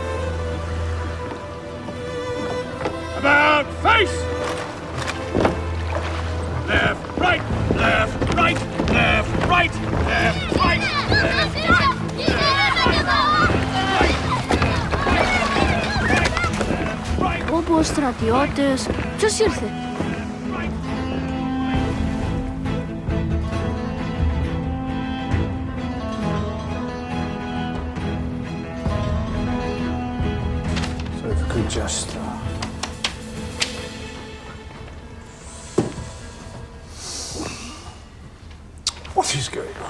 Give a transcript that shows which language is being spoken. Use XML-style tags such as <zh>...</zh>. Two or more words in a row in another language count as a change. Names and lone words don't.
<en>About face! Left, right! Left, right! Left, right! Left, right! Left, right!</en> <el>Όπως στρατιώτες, ποιος ήρθε?</el> <en>So if you could just... What is going on?</en>